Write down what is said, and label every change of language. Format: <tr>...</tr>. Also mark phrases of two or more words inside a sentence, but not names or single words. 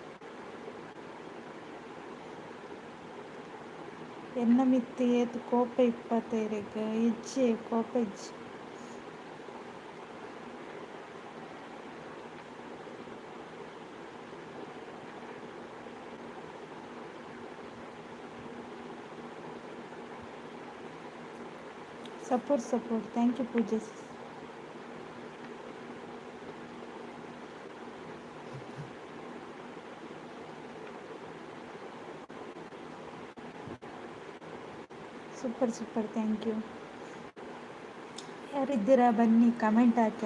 <tcy>ಎನ್ನ ಮಿತ್ತಿ ಏತು ಕೋಪ ಇಪ್ಪತ್ತೈರಿಗೆ ಇಜ್ಜೆ ಕೋಪ ಇಜ್ಜೆ.</tcy> <en>support support. thank you ಪೂಜೆ. super super, thank you.</en> <kn>ಯಾರಿದ್ದೀರಾ ಬನ್ನಿ ಕಮೆಂಟ್ ಹಾಕಿ.</kn>